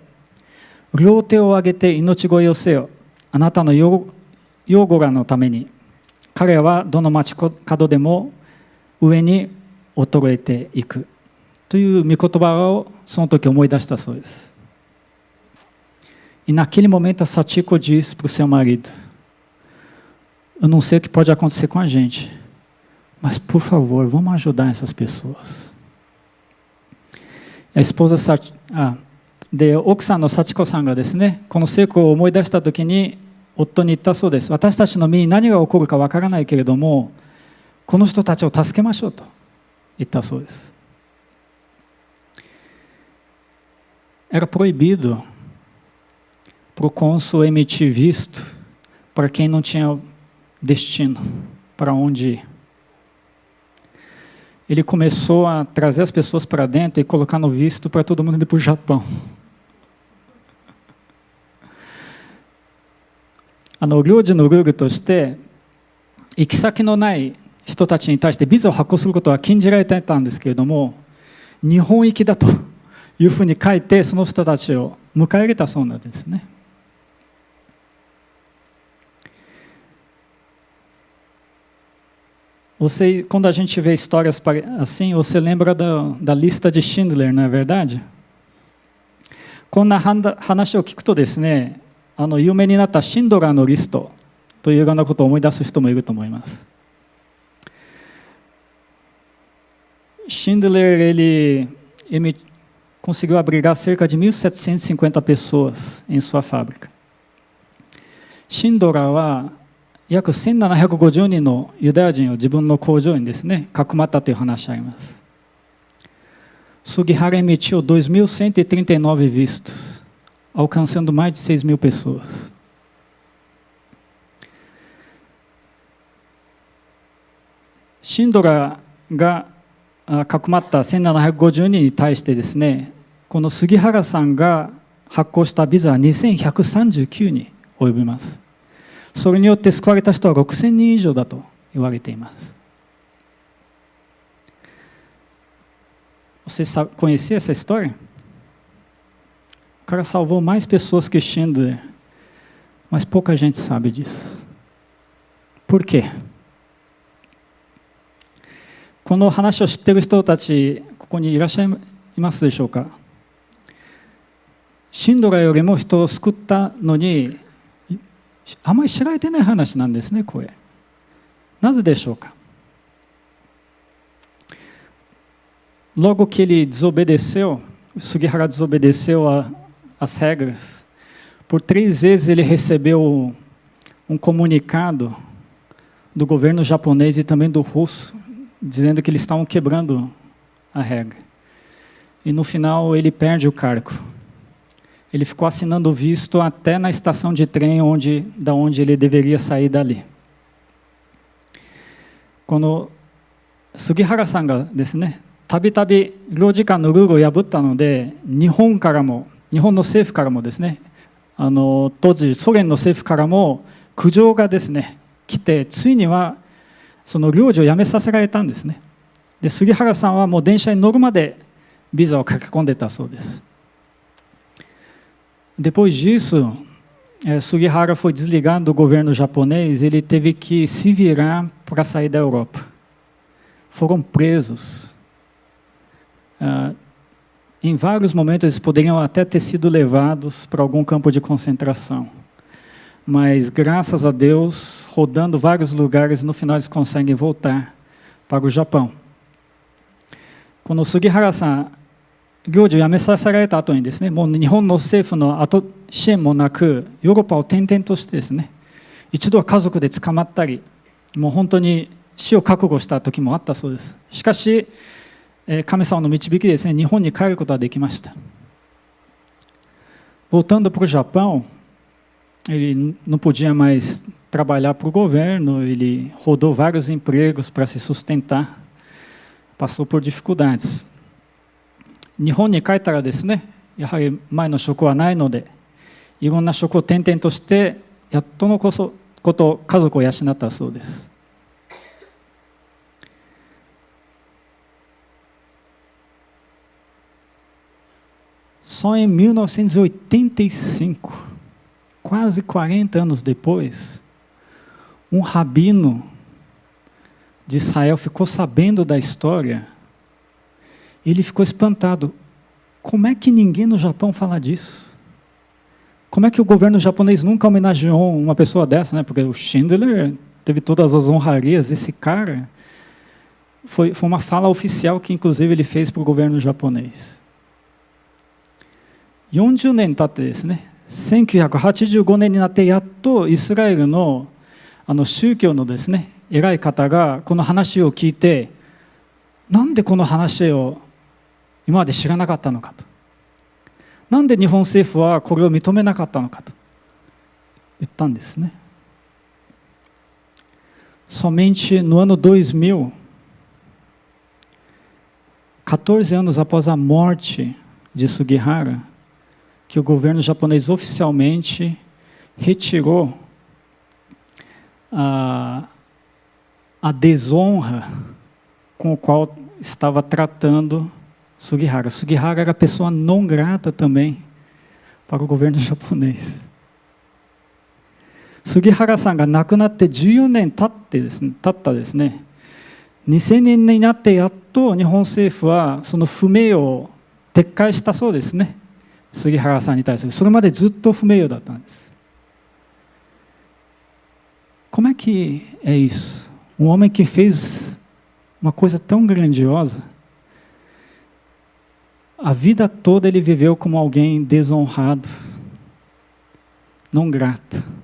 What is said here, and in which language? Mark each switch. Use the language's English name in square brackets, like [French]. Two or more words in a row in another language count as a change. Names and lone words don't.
[Japanese] 両手を上げて命乞いをせよ。あなたの養護らのために。彼らはどの町角でも上に衰えていく。という御言葉をその時思い出したそうです。 [Portuguese] E naquele momento a Sachiko disse para o seu marido: eu não sei o que pode acontecer com a gente, mas por favor, vamos ajudar essas pessoas. A esposa [Japanese] で奥さんの幸子さんがですね、この聖句を思い出した時に夫に言ったそうです。私たちの身に何が起こるかわからないけれども、この人たちを助けましょうと言ったそうです。 [Portuguese] Era proibido para o cônsul emitir visto para quem não tinha destino, para onde ir. Ele começou a trazer as pessoas para dentro e colocar no visto para todo mundo ir para o Japão. [Japanese] 領事のルールとして、行き先のない人たちに対してビザを発行することは禁じられていたんですけれども、日本行きだというふうに書いて、その人たちを迎え入れたそうなんですね。 [Portuguese] Quando a gente vê histórias assim, você lembra da lista de Schindler, não é verdade? [Japanese] こんな話を聞くとですね、有名になったシンドラーのリストというようなことを思い出す人もいると思います。 [Portuguese] Schindler, ele conseguiu abrigar cerca de 1.750 pessoas em sua fábrica. [Japanese] シンドラーは約1750人のユダヤ人を自分の工場にですね、かくまったという話があります。 [Portuguese] Sugihara emitiu 2.139 vistos, alcançando mais de 6.000 pessoas. [Japanese] シンドラーがかくまった1750人に対してですね、この杉原さんが発行したビザは2139に及びます。それによって救われた人は6000人以上だと言われています。 [Portuguese] Você conhecia essa história? cara salvou mais pessoas que Schindler, mas pouca gente sabe disso. Por quê? [Japanese] この話を知っている人たち、ここにいらっしゃいますでしょうか。シンドラよりも人を救ったのに、あまり知られてない話なんですね、これ。なぜでしょうか。 [Portuguese] Logo que ele desobedeceu, Sugihara desobedeceu as regras, por 3 vezes ele recebeu comunicado do governo japonês e também do russo, dizendo que eles estavam quebrando a regra. E no final ele perde o cargo. Ele ficou assinando visto até na estação de trem da onde ele deveria sair dali. Quando Sugihara-san [Japanese] がですね、たびたび領事館のルールを破ったので、日本の政府からもですね、当時ソ連の政府からも苦情がですね来て、ついにはその領事を辞めさせられたんですね。で、杉原さんはもう電車に乗るまでビザを書き込んでたそうです。 [Portuguese] Depois disso, Sugihara foi desligado do governo japonês, ele teve que se virar para sair da Europa. Foram presos. Em vários momentos eles poderiam até ter sido levados para algum campo de concentração. Mas, graças a Deus, rodando vários lugares, no final eles conseguem voltar para o Japão. Quando Sugihara-san [Japanese] 領事を辞めさせられた後にですね、もう日本の政府の後支援もなく、ヨーロッパを転々としてですね、一度は家族で捕まったり、もう本当に死を覚悟した時もあったそうです。しかし、神様の導きでですね、日本に帰ることができました。 [Portuguese] Voltando para o Japão, ele não podia mais trabalhar para o governo, ele rodou vários empregos para se sustentar, passou por dificuldades. [Japanese] 日本に帰ったらですね、やはり前の職はないので、いろんな職を転々として、やっとのこと家族を養ったそうです。 [Portuguese] Só em 1985, quase 40 anos depois, rabino de Israel ficou sabendo da história. Ele ficou espantado. Como é que ninguém no Japão fala disso? Como é que o governo japonês nunca homenageou uma pessoa dessa, né? Porque o Schindler teve todas as honrarias. Esse cara foi uma fala oficial que, inclusive, ele fez para o governo japonês. [Japanese] 40 年経ってですね、1985年になってやっとイスラエルの宗教のですね、偉い方がこの話を聞いて、なんでこの話を今まで知らなかったのかと、なんで日本政府はこれを認めなかったのかと言ったんですね。 [Portuguese] Somente no ano 2000, 14 anos após a morte de Sugihara, que o governo japonês oficialmente retirou a desonra com o qual estava tratando Sugihara. Sugihara era pessoa não grata também para o governo japonês. [Japanese] Sugihara-sanが亡くなって14年経ったですね、2000年になってやっと日本政府はその不名誉を撤回したそうですね。Sugiharaさんに対する。それまでずっと不名誉だったんです。 [Portuguese] Como é que é isso? Homem que fez uma coisa tão grandiosa, a vida toda ele viveu como alguém desonrado, não grato.